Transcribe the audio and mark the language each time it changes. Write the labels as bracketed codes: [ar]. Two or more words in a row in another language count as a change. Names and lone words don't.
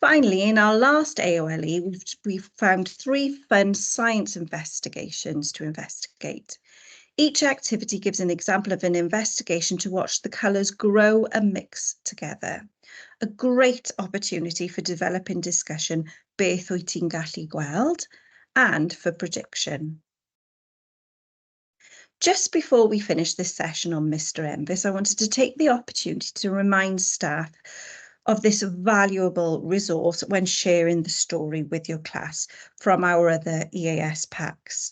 [en] Finally, in our last AOLE, we've found 3 fun science investigations to investigate. Each activity gives an example of an investigation to watch the colours grow and mix together. A great opportunity for developing discussion, [cy] beth wyt ti'n gallu gweld, [en] and for prediction. Just before we finish this session on Mr. Enfys, I wanted to take the opportunity to remind staff of this valuable resource when sharing the story with your class from our other EAS packs.